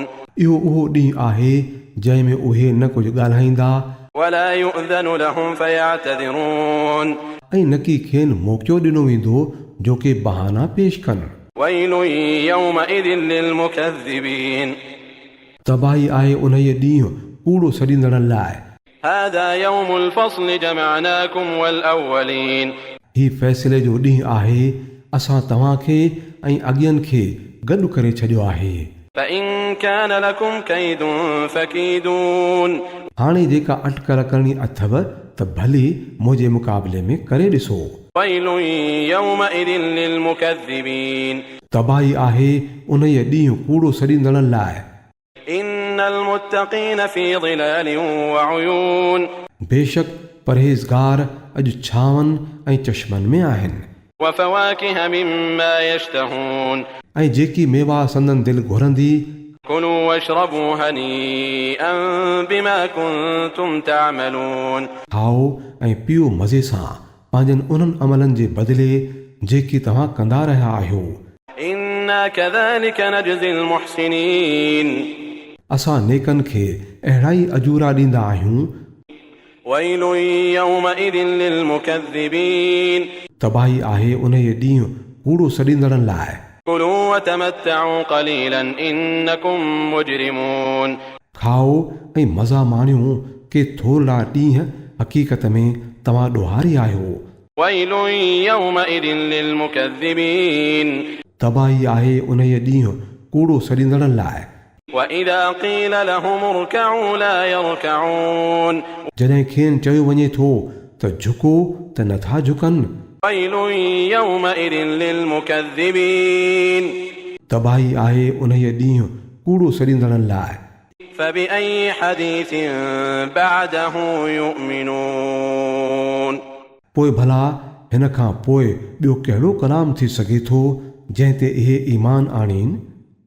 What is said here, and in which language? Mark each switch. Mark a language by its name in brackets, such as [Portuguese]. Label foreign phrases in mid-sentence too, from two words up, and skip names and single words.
[Sindhi] इहो उहो ॾींहुं आहे जंहिं में उहे न कुझु ॻाल्हाईंदा [Arabic] ولا يؤذن لهم فيعتذرون, [Sindhi] ऐं न की खेनि मौक़ियो ॾिनो वेंदो जो के बहाना पेश कनि। [Arabic] ويل يومئذ للمكذبين, [Sindhi] तबाही आहे उन ई ॾींहुं कूड़ो सॾींदड़नि लाइ। [Arabic] هذا يوم الفصل جمعناكم والأولين, [Sindhi] ही फ़ैसिले जो ॾींहुं आहे, असां तव्हांखे ऐं अॻियनि खे गॾु करे छॾियो आहे। [Arabic] فإن كان لكم كيد فكيدون, [Sindhi] हाणे जेका अटकल करणी अथव त भली मुंहिंजे मुक़ाबले में करे ॾिसो। [Arabic] ويل يومئذ للمكذبين, [Sindhi] तबाही आहे उन ई ॾींहुं कूड़ो सॾींदड़नि लाइ। [Arabic] إن المتقين في ظلال وعيون, [Sindhi] बेशक परहेज़गार अॼु छांवनि ऐं चश्मनि में आहिनि। [Arabic] وفواكه مما يشتهون, [Sindhi] ऐं जेकी मेवा संदन दिलि घुरंदी, [Arabic] كلوا واشربوا هنيئا بما كنتم تعملون [Sindhi] खाओ ऐं पियो मज़े सां पंहिंजनि उन्हनि अमलनि जे बदिले जेकी तव्हां कंदा रहिया आहियो [Arabic] إنا كذلك نجزي المحسنين [Sindhi] असां नेकनि खे अहिड़ा ई अजूरा ॾींदा आहियूं [Arabic] ويل يومئذ للمكذبين [Sindhi] तबाही आहे उन ॾींहुं कूड़ो सॾींदड़नि लाइ [Arabic] كلوا وتمتعوا قليلا إنكم مجرمون [Sindhi] खाओ ऐं मज़ा माणियो के थोरा ॾींहं हक़ीक़त में तव्हां ॾोहारी आहियो [Arabic] ويل يومئذ للمكذبين [Sindhi] तबाही आहे उन ॾींहुं कूड़ो सॾींदड़नि लाइ [Arabic] وإذا قيل لهم اركعوا لا يركعون [Sindhi] जॾहिं खेनि चयो वञे थो त झुको त नथा झुकनि [Arabic] ويل يومئذ للمكذبين [Sindhi] तबाही आहे उन ॾींहुं कूड़ो सॾींदड़नि लाइ [Arabic] فبأي حديث بعده يؤمنون [Sindhi] पोइ भला हिन खां पोइ ॿियो कहिड़ो कलाम थी सघे थो जंहिं ते इहे ईमान आणीनि